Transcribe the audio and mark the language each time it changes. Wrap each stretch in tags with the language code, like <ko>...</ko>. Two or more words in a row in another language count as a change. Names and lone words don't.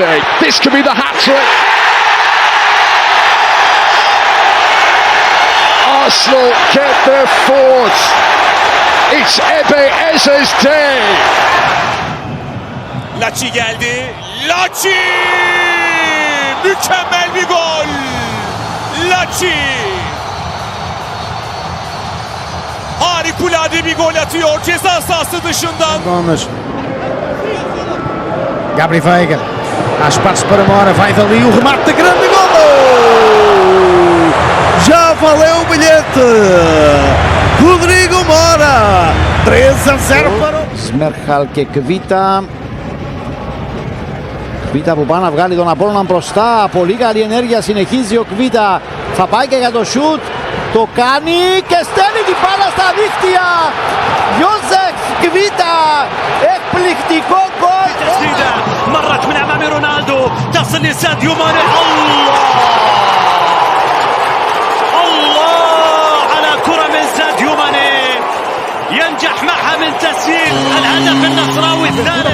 <en>This could be the hat-trick. Arsenal get their fourth. It's Eze's day.</en> <tr>Laci geldi. Laci! Mükemmel bir gol. Laci! Harikulade bir gol atıyor ceza sahası dışından.</tr> <pt>Gomes. Gabri Veiga, há espaço para Mora, vai dali o remate de grande gol! Já valeu o bilhete! Rodrigo Mora, 3-0 para o...</pt> <el>Σμέρχαλ και Κβίτα. Κβίτα που πάει να βγάλει τον Απόλλωνα μπροστά, πολύ καλή ενέργεια, συνεχίζει ο Κβίτα, θα πάει και για το σουτ, το κάνει και στέλνει την μπάλα στα δίχτυα! Ιώσεφ Κβίτα, εκπληκτικό γκολ!</el> <ar>مرت من امام رونالدو تصل لساديو ماني. الله على كرة من ساديو ماني ينجح معها من تسجيل الهدف النصراوي الثالث.</ar>